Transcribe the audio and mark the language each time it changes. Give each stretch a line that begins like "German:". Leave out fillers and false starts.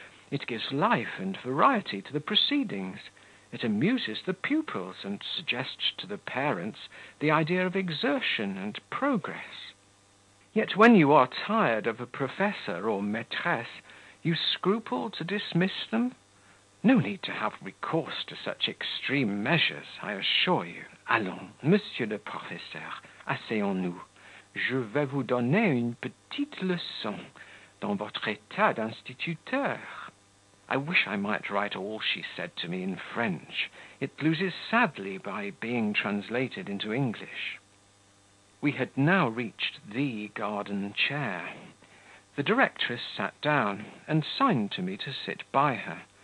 English: It gives life and variety to the proceedings. It amuses the pupils and suggests to the parents the idea of exertion and progress. Yet when you are tired of a professor or maîtresse, you scruple to dismiss them? No need to have recourse to such extreme measures, I assure you.
French: Allons, monsieur le professeur, asseyons-nous. Je vais vous donner une petite leçon dans votre état d'instituteur.
English: I wish I might write all she said to me in French. It loses sadly by being translated into English. We had now reached the garden chair. The directress sat down, and signed to me to sit by her.